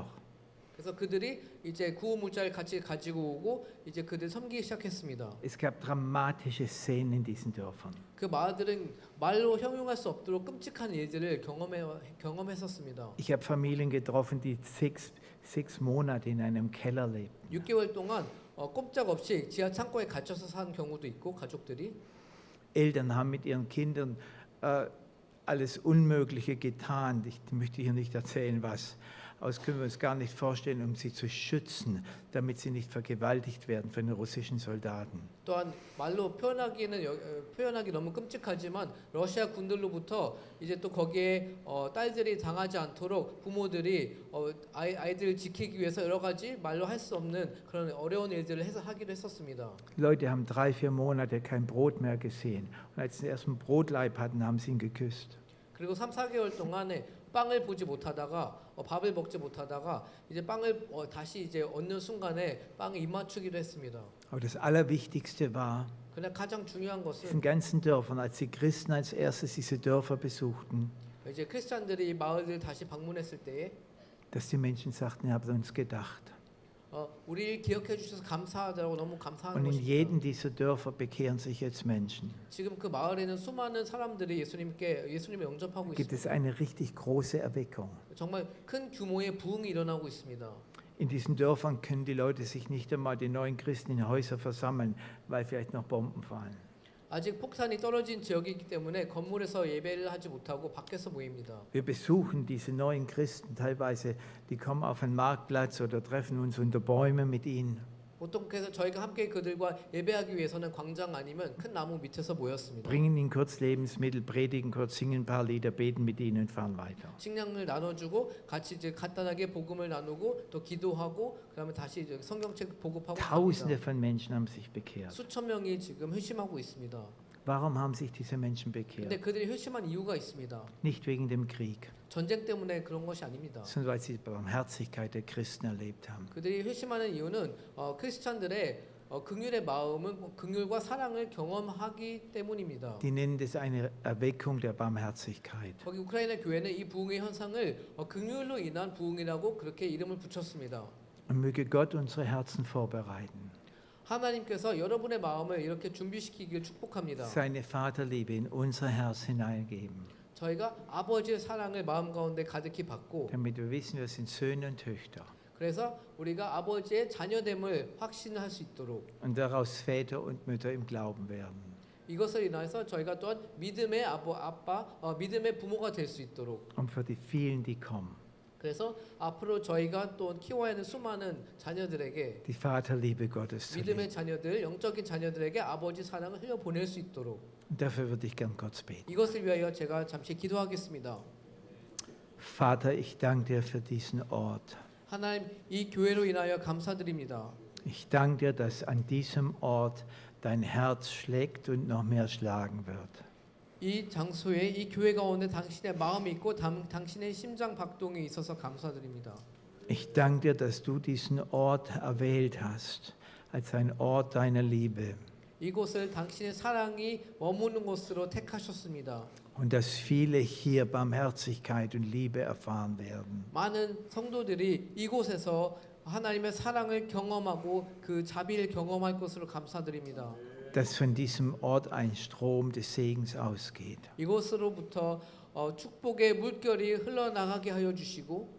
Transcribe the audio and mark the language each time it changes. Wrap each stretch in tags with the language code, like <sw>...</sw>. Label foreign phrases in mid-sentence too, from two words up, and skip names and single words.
<ko>그래서 그들이 이제 구호 물자를 같이 가지고 오고 이제 그들 섬기기 시작했습니다.</ko> <de>Es gab dramatische Szenen in diesen Dörfern.</de> <ko>그 마을들은 말로 형용할 수 없도록 끔찍한 일들을 경험했었습니다.</ko> <de>Ich habe Familien getroffen, die sechs Monate in einem Keller lebten.</de> <ko>6개월 동안 꼼짝없이 지하 창고에 갇혀서 산 경우도 있고 가족들이</ko> <de>Eltern haben mit ihren Kindern alles Unmögliche getan. Ich möchte hier nicht erzählen, was. Aber das können wir uns gar nicht vorstellen, um sie zu schützen, damit sie nicht vergewaltigt werden von den russischen Soldaten.</de> <ko>또한 말로 표현하기 너무 끔찍하지만 러시아 군들로부터 이제 또 거기에 딸들이 당하지 않도록 부모들이 아이들을 지키기 위해서 여러 가지 말로 할 수 없는 그런 어려운 일들을 하기도 했었습니다.</ko> <de>Leute haben 3-4 Monate kein Brot mehr gesehen. Und als sie den ersten Brotleib hatten, haben sie ihn geküsst.</de> <ko>그리고 3-4개월 동안에 빵을 보지 못하다가 밥을 먹지 못하다가 이제 빵을 다시 이제 얻는 순간에 빵에 입 맞추기도 했습니다.</ko> <de>Aber das Allerwichtigste war,</de> <ko>그냥 가장 중요한</ko> <de>diesen</de> <ko>것은</ko> <de>ganzen Dörfern, als die Christen als erstes diese Dörfer besuchten,</de> <ko>이제 크리스찬들이 이 마을을 다시 방문했을 때에</ko> <de>dass die Menschen sagten, ihr habt uns gedacht.</de> <ko>우리를 기억해 주셔서 감사하다고 너무 감사하는</ko> <de>Und in</de> <ko>것입니다.</ko> <de>jedem dieser Dörfer bekehren sich jetzt Menschen.</de> <ko>지금 그 마을에는 수많은 사람들이 예수님을 영접하고</ko> <de>Gibt es</de> <ko>있습니다.</ko> <de>eine richtig große Erweckung.</de> <ko>정말 큰 규모의 부흥이 일어나고 있습니다.</ko> <de>In diesen Dörfern können die Leute sich nicht einmal, die neuen Christen, in Häuser versammeln, weil vielleicht noch Bomben fallen.</de> <ko>아직 폭탄이 떨어진 지역이기 때문에 건물에서 예배를 하지 못하고 밖에서 모입니다.</ko> <de>Wir besuchen diese neuen Christen teilweise, die kommen auf einen Marktplatz oder treffen uns unter Bäumen mit ihnen.</de> <ko>보통 그래서 저희가 함께 그들과 예배하기 위해서는 광장 아니면 큰 나무 밑에서 모였습니다.</ko> <de>Bringen ihnen kurz Lebensmittel, predigen kurz, singen ein paar Lieder, beten mit ihnen und fahren weiter.</de> <ko>식량을 나눠주고 같이 이제 간단하게 복음을 나누고 또 기도하고 그다음에 다시 이제 성경책 보급하고</ko> <de>Tausende</de> <ko>갑니다.</ko> <de>von Menschen haben sich bekehrt.</de> <ko>수천 명이 지금 회심하고 있습니다.</ko> <de>Warum haben sich diese Menschen</de> <ko>근데</ko> <de>bekehrt?</de> <ko>그들이 회심한 이유가 있습니다.</ko> <de>Nicht wegen dem Krieg,</de> <ko>전쟁 때문에 그런 것이 아닙니다.</ko> <de>sondern weil sie die Barmherzigkeit der Christen erlebt haben.</de> <ko>그들이 회심하는 이유는 크리스찬들의 긍휼의 마음은 긍휼과 사랑을 경험하기 때문입니다.</ko> <de>Die nennen das eine Erweckung der Barmherzigkeit.</de> <ko>거기 우크라이나 교회는 이 부흥의 현상을 긍휼로 인한 부흥이라고 그렇게 이름을 붙였습니다.</ko> <de>Und möge Gott unsere Herzen vorbereiten,</de> <ko>하나님께서 여러분의 마음을 이렇게 준비시키길 축복합니다.</ko> <de>seine Vaterliebe in unser Herz hineingeben,</de> <ko>저희가 아버지의 사랑을 마음 가운데 가득히 받고</ko> <de>damit wir wissen, wir sind Söhne und Töchter</de> <ko>그래서 우리가 아버지의 자녀됨을 확신할 수 있도록</ko> <de>und daraus Väter und Mütter im Glauben werden.</de> <ko>이것을 인해서 저희가 또한 믿음의 믿음의 부모가 될 수 있도록</ko> <de>Und für die vielen, die kommen,</de> <ko>그래서 앞으로 저희가 또 키워야 하는 수많은 자녀들에게</ko> <de>die Vaterliebe Gottes zu</de> <ko>믿음의</ko> <de>leben.</de> <ko>자녀들, 영적인 자녀들에게 아버지 사랑을 흘려보낼 수 있도록</ko> <de>Und dafür würde ich gern kurz beten.</de> <ko>이것을 위하여 제가 잠시 기도하겠습니다.</ko> <de>Vater, ich danke dir für diesen Ort.</de> <ko>하나님, 이 교회로 인하여 감사드립니다.</ko> <de>Ich danke dir, dass an diesem Ort dein Herz schlägt und noch mehr schlagen wird.</de> <ko>이 장소에 이 교회 가운데 당신의 마음이 있고 당신의 심장 박동이 있어서 감사드립니다.</ko> <de>Ich danke dir, dass du diesen Ort erwählt hast als ein Ort deiner Liebe</de> <ko>이곳을 당신의 사랑이 머무는 곳으로 택하셨습니다.</ko> <de>und dass viele hier Barmherzigkeit und Liebe erfahren werden.</de> <ko>많은 성도들이 이곳에서 하나님의 사랑을 경험하고 그 자비를 경험할 것으로 감사드립니다.</ko> <de>Dass von diesem Ort ein Strom des Segens ausgeht.</de> <ko>이곳으로부터 축복의 물결이 흘러나가게 하여 주시고</ko>